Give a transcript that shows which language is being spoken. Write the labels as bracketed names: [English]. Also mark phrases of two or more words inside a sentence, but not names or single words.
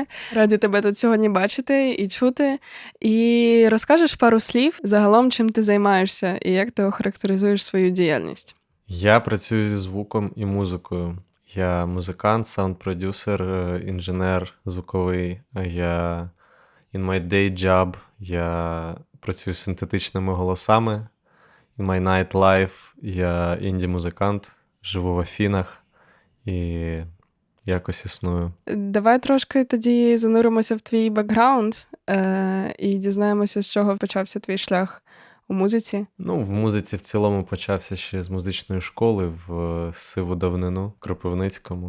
[Ukrainian] Раді тебе тут сьогодні бачити і чути. І розкажеш пару слів загалом, чим ти займаєшся і як ти охарактеризуєш свою діяльність? Я працюю зі звуком і музикою. Я музикант, саунд-продюсер, інженер звуковий. Я [English] in my day job [Ukrainian] я працюю з синтетичними голосами. [English] In my night life [Ukrainian] я інді-музикант, живу в Афінах і якось існую. Давай трошки тоді зануримося в твій бекграунд і дізнаємося, з чого почався твій шлях у музиці. В музиці в цілому почався ще з музичної школи в сиву давнину в Кропивницькому.